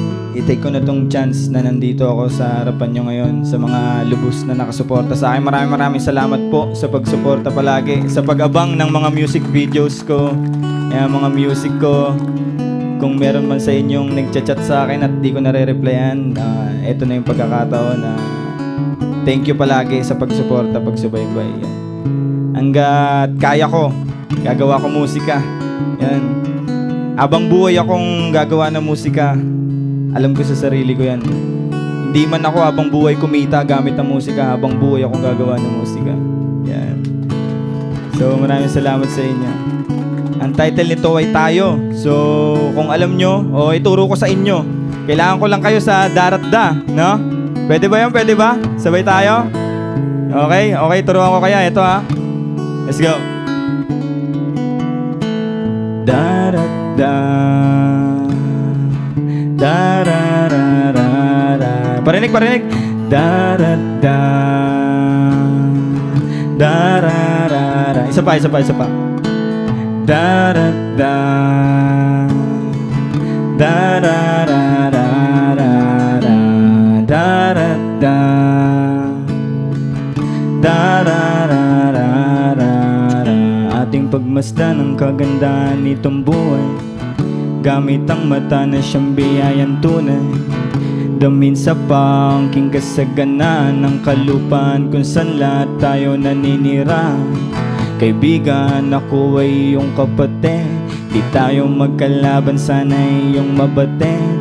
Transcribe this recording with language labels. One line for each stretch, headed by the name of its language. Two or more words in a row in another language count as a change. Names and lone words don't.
Filipino: i-take ko na tong chance na nandito ako sa harapan nyo ngayon, sa mga lubos na nakasuporta sa akin. Maraming salamat po sa pagsuporta palagi, sa pag-abang ng mga
English: music videos
Filipino: ko, mga music ko. Kung meron man sa inyong nagchat-chat sa akin at di ko nare-replyan, ito na yung pagkakataon na
English: thank you
Filipino: palagi sa pagsuporta, pagsubaybay. Hanggat kaya ko, gagawa ko musika. Yan. Habang buhay akong gagawa ng musika, alam ko sa sarili ko yan. Hindi man ako habang buhay kumita gamit ang musika, habang buhay akong gagawa ng musika. Yan. So maraming salamat sa inyo. Ang title nito ay Tayo. So kung alam nyo, ituro ko sa inyo. Kailangan ko lang kayo sa darat-da, no? Pwede ba yun? Pwede ba? Sabay tayo? Okay? Okay, turuan ko kaya. Ito ha.
English: Let's go.
Filipino: Darat-da, darararara. Parinig. Darat-da, darararara. Isa pa. Darat-da, darararara. Darat-da, darararara. Ating pagmasdan ang kagandahan nitong buhay, gamit ang mata na siyang biyayang tunay. Damin sa pangking kasaganaan ng kalupaan kung saan lahat tayo naninira. Kaibigan, ako ay iyong kapatid, di tayo magkalaban, sana iyong mabatid.